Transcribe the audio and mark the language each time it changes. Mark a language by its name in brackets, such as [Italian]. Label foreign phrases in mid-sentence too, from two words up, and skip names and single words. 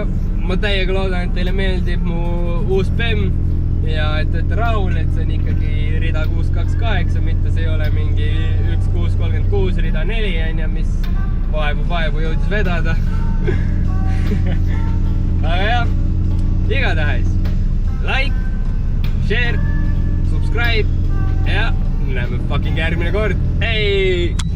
[Estonian] Ma täiega loodan, et teile meeldib mu uus PEM ja et olete rahul, et see on ikkagi rida 628, mitte see ei ole mingi 1636 rida 4, mis vaevu jõudis vedada. Aga jah, igatahes [English] like, share, subscribe [Estonian] ja näeme fucking järgmine kord. Hei!